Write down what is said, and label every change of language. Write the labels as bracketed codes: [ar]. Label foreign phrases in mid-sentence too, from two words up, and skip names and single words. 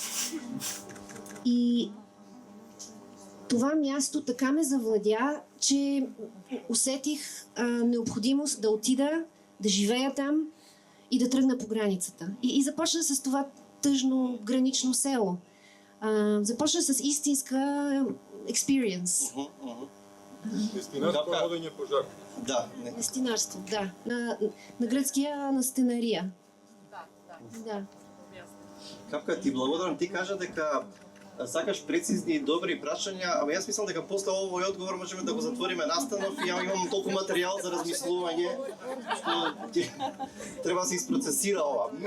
[bg] И това място така ме завладя, че усетих необходимост да отида, да живея там и да тръгна по границата. И започна с това тъжно гранично село. Започна с истинска experience. [mk] Нестинарство, водење пожар. [bg] Да. Нестинарство, да. На гръцкия настенария. Да. [mk] Капка, ти благодарам. Ти кажа дека сакаш прецизни и добри прашања, ама јас мислам дека после овој одговор можеме да го затвориме настанов и ја имам толку материјал за размислување што треба да се isпроцесира ова.